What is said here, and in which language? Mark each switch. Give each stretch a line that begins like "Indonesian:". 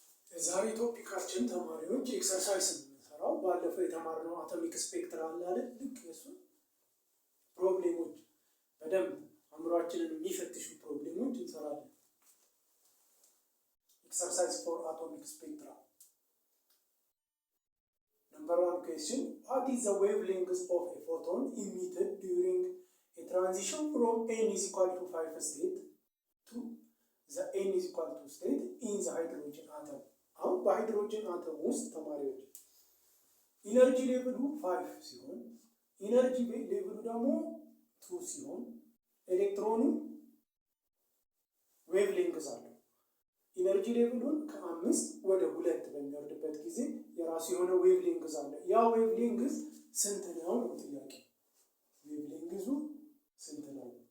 Amharic: ዛሬ ቶፒካችን ተማሪዎች ኤክሰርሳይዝ የምንሰራው ባለፈው የተማርነው አቶሚክ ስፔክትራ አለ አይደል? ልክ የሱ ፕሮብሌሞች በደንብ አእምሯችንን የሚፈትሹ ፕሮብሌሞች እንሰራለን።
English: ኤክሰርሳይዝ ፎር አቶሚክ ስፔክትራ Number 1 question. What is the wavelength of a photon emitted during a transition from n is equal to 5 state to the n is equal to state in the hydrogen atom?
Amharic: አሁን በሃይድሮጅን አተም ውስጥ ተማሪዎች ኢነርጂ ሌቭሉ 5 ሲሆን ኢነርጂ ሌቭሉ ደግሞ 2 ሲሆን ኤሌክትሮኑ ዌቭሌንግዝ አለው። ኢነርጂ ሌቭሉን ከ5 ወደ 2 በሚወርድበት ጊዜ የራሱ የሆነ ዌቭሌንግዝ አለ። ያ ዌቭሌንግዝ ስንት ነው ነው ጥያቄ። ዌቭሌንግዙ ስንት ነው?